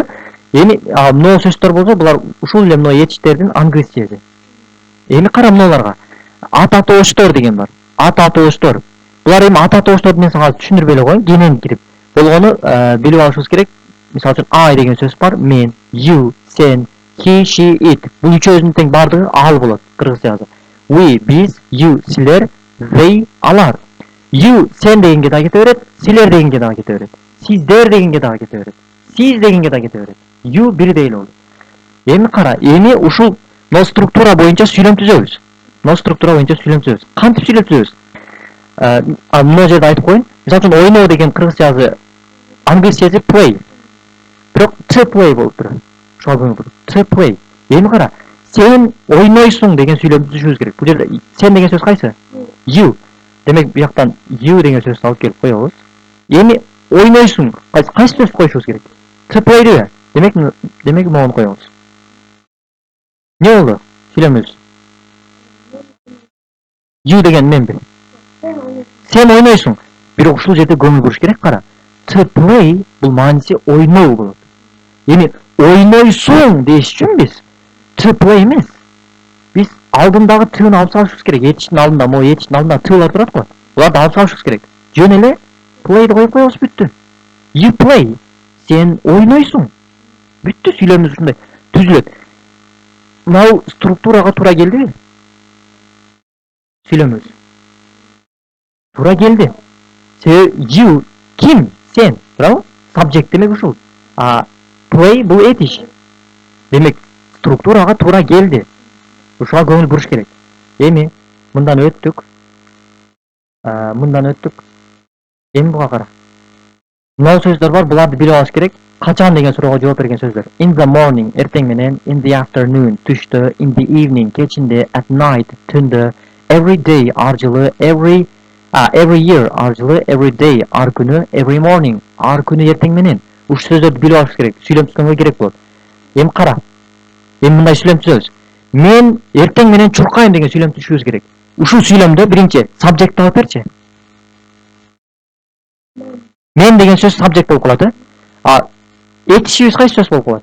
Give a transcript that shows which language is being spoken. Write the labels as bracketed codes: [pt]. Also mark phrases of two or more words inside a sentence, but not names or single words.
[ky] Эми мына сөздөр болсо, булар ушул эле мына этиштердин англис сөзү. Эми кара мыналарга. Ат атооштор деген бар. Ат атооштор. Булар эми ат атоошторду мен сага түшүндүрбөй эле коеюн, кенен кирип. Болгону билип алышыбыз керек. Мисалы үчүн I деген сөз бар. Мен, [en] you, сен, he, she, it. [ky] Бул үчөөсүнүн тең баардыгы ал болот кыргызча жазып. [en] We, биз, you, силер, they, алар. You, [ky] сен дегенге да кете берет, силер дегенге да кете берет. Сиздер дегенге да кете берет. Сиз дегенге да кете берет. You бирдей эле болот. Эми кара, эми ушул но структура боюнча сүйлөм түзөбүз. Кантип сүйлөм түзөбүз? Мына жерде айтып коеюн. Мисалы үчүн ойноо деген кыргызча жазы англис сөзү play. Бирок [en] to play [ky] болуп турат. [en] To play. [ky] Эми кара, сен ойнойсуң деген сүйлөм түзүшүбүз керек. Бул жерде сен деген сөз кайсы? [en] You. [ky] Демек бияктан you деген сөздү алып келип коебуз. Эми ойнойсуң. Кайсы сөздү коюшубуз керек? [en] To play [ky] деп. Демек могуну коебуз. Не болду? Сүйлөмүбүз. You деген менби? Сен ойнойсуң. Бирок ушул жерде көңүл буруш керек, кара. [en] To play [ky] бул мааниси ойноо болот. Эми ойнойсуң деш үчүн биз [en] to play [ky] эмес. Биз алдындагы тыны алып салышыбыз керек. Этиштин алдында, могу этиштин алдында тылар турат го. Буларды алып салышыбыз керек. Жөн эле play'ди коюп коебуз, бүттү. [en] You play. [ky] Сен ойнойсуң. Бүттү, сүйлөмүбүз ушундай түзүлөт. Мына структурага туура келдиби? Сүйлөмүбүз. Туура келди. You, ким? Сен, туурабы? Subject демек ушул. Play бул этиш. Демек структурага туура келди. Ушуга көңүл буруш керек. Эми мындан өттүк. Эми буга кара. Мына сөздөр бар, буларды билип алыш керек. Качан деген суроого жооп берген сөздөр. [en] In the morning, [ky] эртең менен, [en] in the afternoon, түштө, in the evening, кечинде, at night, түндө, every day, [ky] ар жылы, [en] every year, [ky] ар жылы, [en] every day, [ky] ар күнү, [en] every morning, [ky] ар күнү эртең менен. Ушул сөздөрдү билип алыш керек. Сүйлөм түзгөнгө керек болот. Эми кара. Эми мындай сүйлөм түзөбүз. мен эртең менен чуркайм деген сүйлөм түшүбүз керек. Ушул сүйлөмдө биринчи сабжект алып берчи. Мен деген сөз сабжект болуп калат, А этишибиз кайсы сөз болуп калат?